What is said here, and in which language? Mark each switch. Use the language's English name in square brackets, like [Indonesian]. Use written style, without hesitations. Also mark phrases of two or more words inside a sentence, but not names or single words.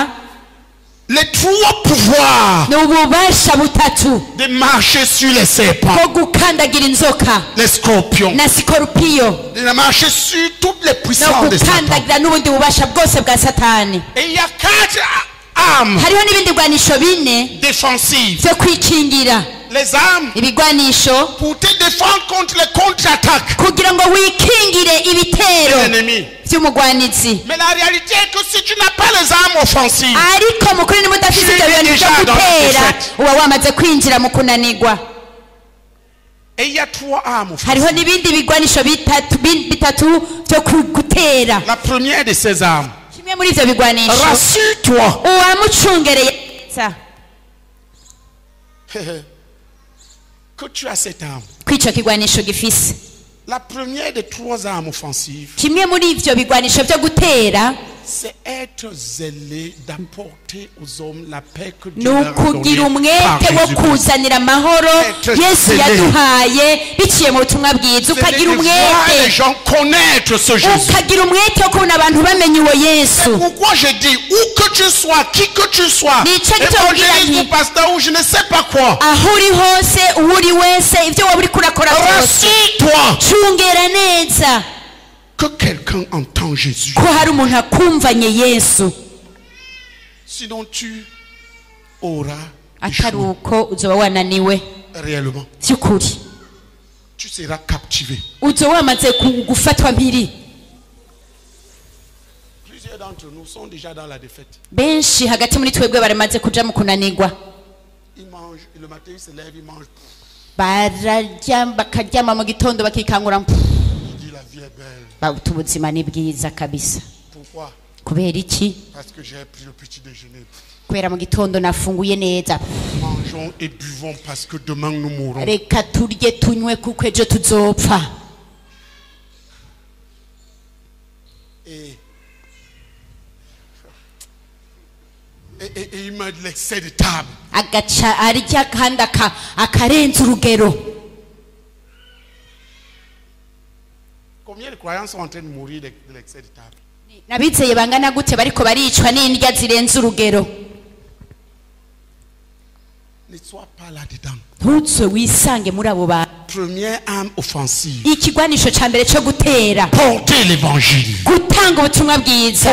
[French] les 3 pouvoirs [Rundi] ni ububasha butatu [French] de marcher sur les serpents, [Rundi] bwo gukandagira inzoka [French] les scorpions, [Rundi] na sikorupiyo, [French] de marcher sur toutes les [Rundi] no [French] puissances de Satan. [Rundi] gukandagira n'ubundi bubasha bwose bwa satani. [French] Et il y a 4 armes [Rundi] hariho n'ibindi bigwanisho bine [French] défensives. [Rundi] byo kwikingira. [French] Les armes [Rundi] ibigwanisho [French] pour te défendre contre les contre-attaques [Rundi] kugira ngo wikingire [French] de [Rundi] ibitero [French] l'ennemi. [Rundi] by'umugwanizi. [French] Mais la réalité est que si tu n'as pas les armes offensives, [Rundi] ariko mukuri niba udafite ibyo bintu byo gutera uba wamaze kwinjira mu kunanirwa. [French] et il y a 3 armes offensives. [Rundi] hariho n'ibindi bigwanisho bitatu byo gutera. [French] La première de ces armes, [Rundi] kimwe muri ibyo bigwanisho, [French] rassure-toi [Rundi] uwamucungereye neza [French] que tu as cette arme. [Rundi] ko icyo kigwanisho gifise. [French] La première des 3 armes offensives, [Rundi] kimwe muri ibyo bigwanisho byo gutera [French] c'est être zélé d'apporter aux hommes la paix que [Rundi] ni [French] Dieu leur a [Rundi] ukugira [French] donnée par [Rundi] umwete wo [French] Jésus-Christ. [Rundi] kuzanira amahoro [French] Être [Rundi] Yesu [French] zélé. [Rundi] yaduhaye biciye mu butumwa bwiza. [French] C'est [Rundi] ukagira [French] de voir les [Rundi] umwete [French] gens connaître ce Jésus. [Rundi] ukagira umwete wo kubona abantu bamenya uwo Yesu. [French] Pourquoi je dis où que tu sois, qui que tu sois, [Rundi] Nicyo gituma [French] évangéliste [Rundi] ngira [French] ou [Rundi] nti, [French] pasteur ou je ne sais pas quoi, [Rundi] aho uri hose uwo uri wese ibyo waba uri kurakora byose [French] rassure-toi [Rundi] cungera neza [French] que quelqu'un entend Jésus. [Rundi] ko hari umuntu akumvanye Yesu. [French] Sinon tu auras [Rundi] atari [French] échoué [Rundi] uko uzoba wananiwe [French] réellement. [Rundi] by'ukuri, [French] Tu seras captivé. [Rundi] uzoba wamaze gufatwa mpiri. [French] Plusieurs d'entre nous sont déjà dans la défaite. [Rundi] benshi hagati muri twebwe baramaze kuja mu kunanirwa. [French] Ils mangent, et le matin ils se lèvent, ils mangent. [Rundi] bararya bakaryama mu gitondo bakikangura, [French] Ils disent la vie est belle. [Rundi] bawuta ubuzima ni bwiza kabisa. [French] Pourquoi? [Rundi] kubera iki? [French] Parce que j'ai pris le petit déjeuner. [Rundi] kubera mu gitondo nafunguye neza. [French] Mangeons et buvons parce que demain nous mourrons. [Rundi] reka turye tunywe kuko ejo tuzopfa. [French] Et il m'a dit l'excès de table. [Rundi] agaca arya kandi akarenza urugero. [French] Combien de croyants sont en train de mourir de l'excès de table? [Rundi] nabizeye bangana gute bariko baricwa n'indya zirenze urugero. [French] Ne sois pas là-dedans. [Rundi] ntutse wisange muri abo bantu. [French] Première arme offensive. [Rundi] ikigwanisho ca mbere cyo gutera [French] Porter l'évangile. [Rundi] gutanga ubutumwa bwiza,